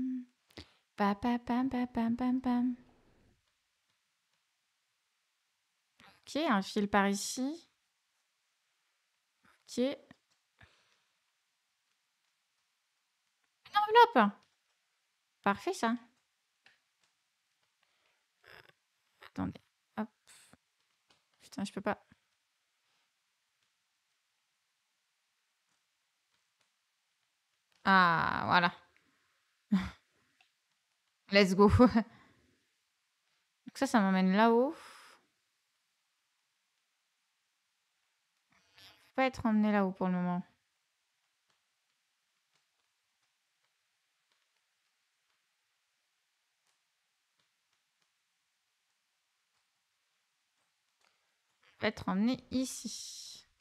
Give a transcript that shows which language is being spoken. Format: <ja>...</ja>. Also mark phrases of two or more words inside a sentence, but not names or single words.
<fr>Pa pa pam pa pam pam pam. Ok, un fil par ici. Ok. Une enveloppe. Parfait, ça. Attendez. Hop. Putain, je peux pas. Ah, voilà.</fr> <en>Let's go.</en> <fr>Donc ça m'emmène là-haut. Je peux pas être emmené là-haut pour le moment. Je peux être emmené ici.</fr>